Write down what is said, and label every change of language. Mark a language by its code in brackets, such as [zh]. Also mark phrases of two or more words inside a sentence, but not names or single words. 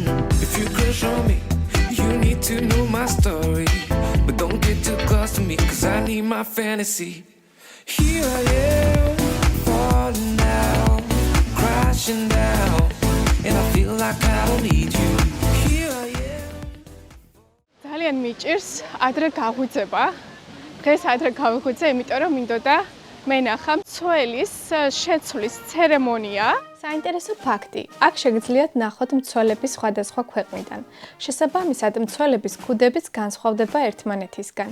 [en] If you crush on me, you need to know my story. But don't get too close to me, 'cause I need my fantasy. Here I am, falling down, crashing down, and I feel like I don't need you. Here I am. [ka] ძალიან მიჭირს ადრე გაღვიძება. დღეს ადრე გავიღვიძე, იმიტომ რომ მინდოდა მე ნახა მცველის შეცვლის ცერემონია. საინტერესო ფაქტი. აქ შეგიძლიათ ნახოთ მცველების სხვადასხვა ქვეყნიდან. შესაბამისად, მცველების ქუდებიც განსხვავდება ერთმანეთისგან.